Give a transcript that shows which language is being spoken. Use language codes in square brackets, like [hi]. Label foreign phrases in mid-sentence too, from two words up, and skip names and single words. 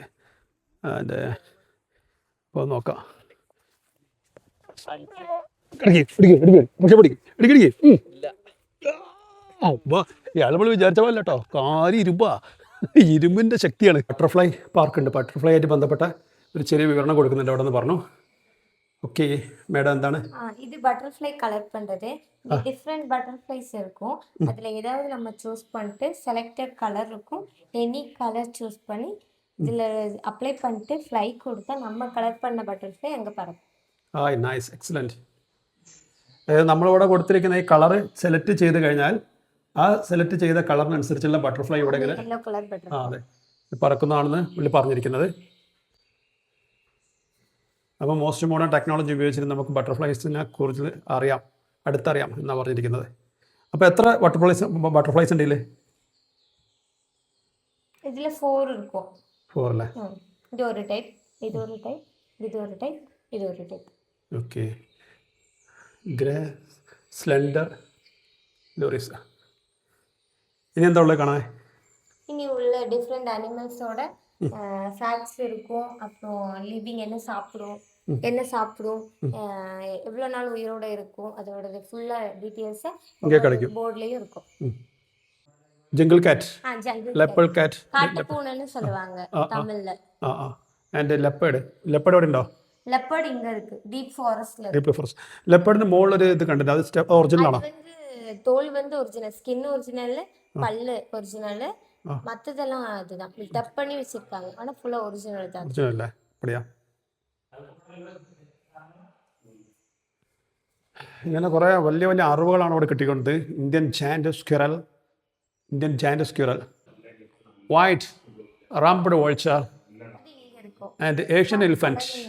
[ml] അതിൻ്റെ ഇപ്പോൾ നോക്കാം. ഇയാൾ നമ്മൾ വിചാരിച്ച പോലെ കേട്ടോ, കാര്യം ഇരുമ്പിൻ്റെ ശക്തിയാണ്. ബട്ടർഫ്ലൈ പാർക്കുണ്ട്. ബട്ടർഫ്ലൈ ആയിട്ട് ബന്ധപ്പെട്ട ഒരു ചെറിയ വിവരണം കൊടുക്കുന്നുണ്ട് അവിടെ നിന്ന് പറഞ്ഞു. [en] okay madam എന്താണ് [ta] இது பட்டர்ஃப்ளை கலர் பண்ணுறது. [en] different butterflies [ta] இருக்கும். அதில் ஏதாவது நம்ம சூஸ் பண்ணிட்டு [en] selected color [ta] இருக்கும். [en] any color choose [ta] பண்ணி இதில் அப்ளை பண்ணிட்டு ஃப்ளை கொடுத்தா நம்ம கலர் பண்ண பட்டர்ஃப்ளை அங்கே பறக்கும். [en] nice, excellent. [ml] നമ്മളിവിടെ കൊടുത്തിരിക്കുന്ന ഈ കളറ് സെലക്ട് ചെയ്ത് കഴിഞ്ഞാൽ ആ സെലക്ട് ചെയ്ത കളറിനനുസരിച്ചുള്ള ബട്ടർഫ്ലൈ ഇവിടെ ഇങ്ങനെ [en] yellow colour butterfly [ml] അതെ പറക്കുന്നതാണെന്ന് പുള്ളി പറഞ്ഞിരിക്കുന്നത്. അപ്പോൾ [en] most modern technology [ml] ഉപയോഗിച്ചിട്ട് നമുക്ക് ബട്ടർഫ്ലൈസിനെ കുറിച്ച് അടുത്തറിയാം എന്നാണ് പറഞ്ഞിരിക്കുന്നത്. അപ്പോൾ എത്ര ബട്ടർഫ്ലൈസ് ഉണ്ട് ഇതിൽ? [ta] ഇതിൽ 4 இருக்கும். [ml] 4 അല്ലേ? ഇത് ഒരു ടൈപ്പ്, ഇത് ഒരു ടൈപ്പ്, ഇത് ഒരു ടൈപ്പ്, ഇത് ഒരു ടൈപ്പ്. [en] okay. grey, slender, loris. [ml] ഇനി എന്താ ഉള്ളത് കാണാൻ? [ta] இனி உள்ள [en] different animals facts [ta] இருக்கும். அப்புறம் லிவிங் என்ன சாப்பிடும், எவ்வளோ நாள் உயிரோட இருக்கும், அதோட ஃபுல்லாக டீட்டெயில்ஸை இங்கே கிடைக்கும், போர்ட்லேயும் இருக்கும். [en] jungle cat, leopard cat, [ta] காட்டுப்பூனைன்னு சொல்லுவாங்க தமிழ்ல. [ml] ആൻഡ് ലെപ്പേർഡ് എവിടെ ഉണ്ടോ? [ta] ലെപ്പേർഡ് ഇங்கே இருக்கு, [en] deep forest. deep forest. [ml] ലെപ്പേർഡിന് മുകളിൽ ഒരു ഇത് കണ്ടിട്ട് അത് ഒറിജിനൽ ആണോ? [ta] தோல் வந்து ஒரிஜினல், ஸ்கின் ஒரிஜினல், பல்லு ஒரிஜினல், மற்றதெல்லாம் அதுதான் டப் பண்ணி வச்சிருக்காங்க. ஆனால் ஃபுல்லாக ஒரிஜினல் தான். ஒரிஜினல் இல்லை அப்படியா? [ml] ഇങ്ങനെ കുറേ വലിയ വലിയ അറിവുകളാണ് അവിടെ കിട്ടിക്കൊണ്ട്. [en] Indian giant squirrel, white rumped vulture and Asian elephant.